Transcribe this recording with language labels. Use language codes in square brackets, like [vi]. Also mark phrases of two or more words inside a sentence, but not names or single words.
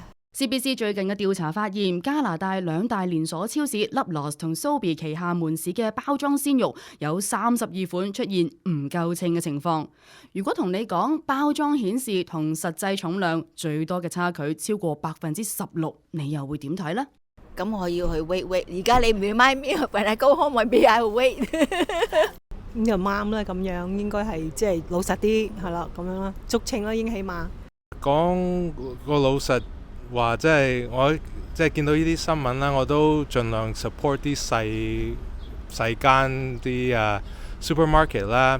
[yue] CBC 最近嘅調查發現，加拿大兩大連鎖超市 Loblaws 同 Sobeys 旗下門市嘅包裝鮮肉有32款出現唔夠稱嘅情況。如果同你講包裝顯示同實際重量最多嘅差距超過16%，你又會點睇呢？咁我要去 [en] wait。 [yue] 而家你唔 [en] remind me，when I go home maybe I will wait。 [yue] 咁就啱啦，咁樣應該係即係老實啲，係啦，咁樣啦，足稱啦，已經起碼。講個老實話，即係我即係見到呢啲新聞啦，我都盡量 support 啲細間啲supermarket 啦。